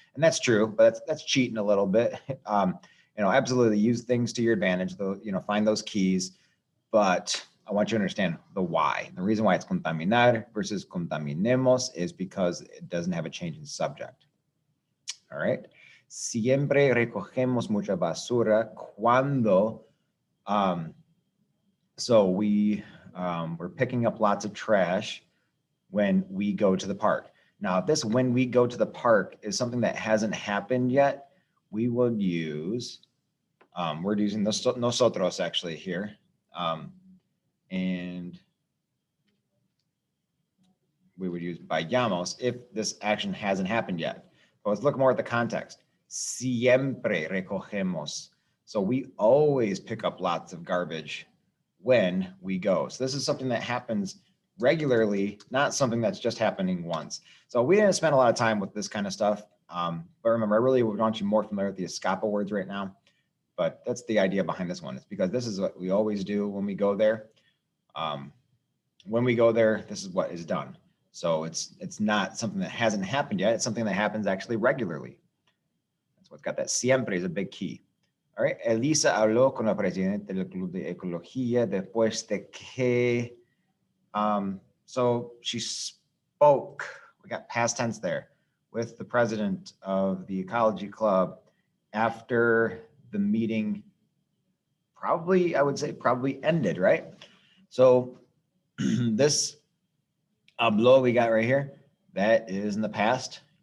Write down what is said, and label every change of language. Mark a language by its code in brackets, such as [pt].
[en] And that's true, but that's cheating a little bit. Absolutely use things to your advantage, though, find those keys. But I want you to understand the why. The reason why it's contaminar versus contaminemos is because it doesn't have a change in subject. All right. [es] Siempre recogemos mucha basura cuando. [en] So we're picking up lots of trash when we go to the park. Now, if this when we go to the park is something that hasn't happened yet, we would use, we're using nosotros actually here. And we would use vayamos if this action hasn't happened yet. But let's look more at the context. [es] Siempre recogemos. [en] So we always pick up lots of garbage when we go. So this is something that happens regularly, not something that's just happening once. So we didn't spend a lot of time with this kind of stuff. But remember, I really want you more familiar with the escapa words right now. But that's the idea behind this one. It's because this is what we always do when we go there. When we go there, this is what is done. So it's not something that hasn't happened yet. It's something that happens actually regularly. That's what's got that siempre is a big key. All right. [es] Elisa habló con la presidenta del Club de Ecología después de que. [en] So she spoke. We got past tense there with the president of the Ecology Club after the meeting. I would say probably ended, right? So this habló we got right here, that is in the past.